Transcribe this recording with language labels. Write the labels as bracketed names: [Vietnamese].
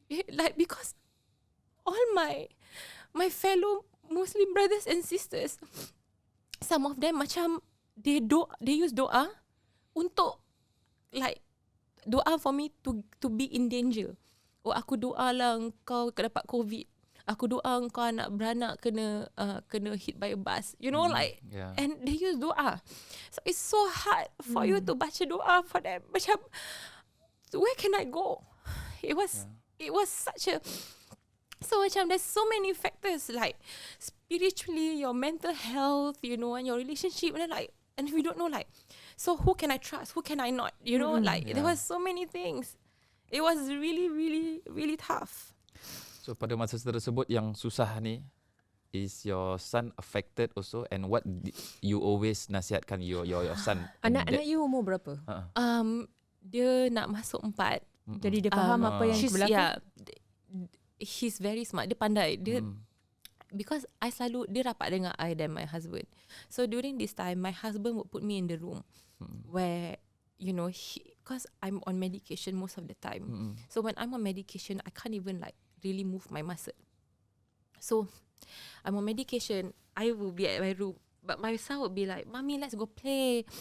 [English] Like because all my fellow Muslim brothers and sisters, some of them macam they use [Malay] doa untuk [English] like doa for me to be in danger. [Malay] Aku doa lah engkau dapat COVID. Aku doa engkau anak beranak kena [English] hit by a bus. And they use doa. So it's so hard for you to [Malay] baca doa [English] for them. Macam, where can I go? It was such a... So macam there's so many factors like spiritually, your mental health, and your relationship, and we don't know so who can I trust, who can I not, there was so many things. It was really, really, really tough. So [Malay] pada masa tersebut yang susah ni, [English] is your son affected also, and what you always [Malay] nasihatkan [English] your son? [Malay] Anak you umur berapa? Dia nak masuk 4. Jadi dia faham apa yang berlaku. [English] Yeah, he's very smart. [Malay] Dia pandai. [English] Because [Malay] dia rapat dengan [English] I dan my husband. So during this time, my husband would put me in the room where because I'm on medication most of the time. So when I'm on medication, I can't even really move my muscle. So I'm on medication. I will be at my room, but my son would be like, "Mommy, let's go play.